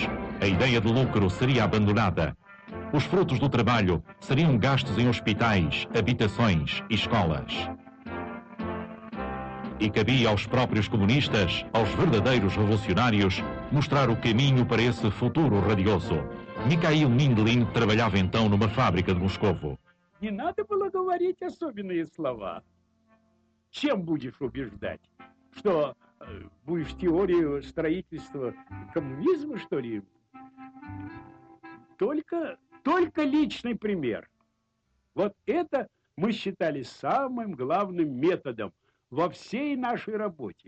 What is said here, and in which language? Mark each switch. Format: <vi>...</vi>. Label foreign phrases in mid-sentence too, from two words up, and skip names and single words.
<pt>A ideia de lucro seria abandonada. Os frutos do trabalho seriam gastos em hospitais, habitações e escolas. E cabia aos próprios comunistas, aos verdadeiros revolucionários, mostrar o caminho para esse futuro radioso. Mikhail Mindlin trabalhava então numa fábrica de Moscovo.</pt> <ru>Не надо было говорить особенные слова. Чем будешь убеждать? Что, будешь теорию строительства коммунизма, что ли? Только личный пример. Вот это мы считали самым главным методом во всей нашей работе.</ru>